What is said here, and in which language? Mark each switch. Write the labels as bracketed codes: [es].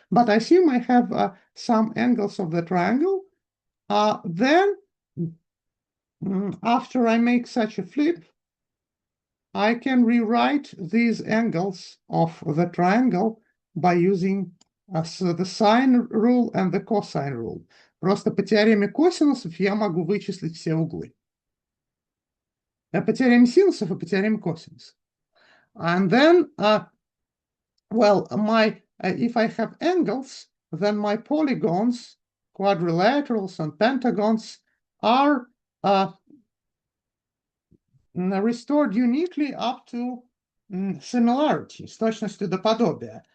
[en] But I assume I have some angles of the triangle. Then, after I make such a flip, I can rewrite these angles of the triangle by using the sine rule and the cosine rule. [ru] Просто по теореме косинусов я могу вычислить все углы. По теореме синусов и по теореме косинусов. [en] And then, well, if I have angles, then my polygons, quadrilaterals and pentagons are restored uniquely up to similarity, [ru] с точностью до подобия.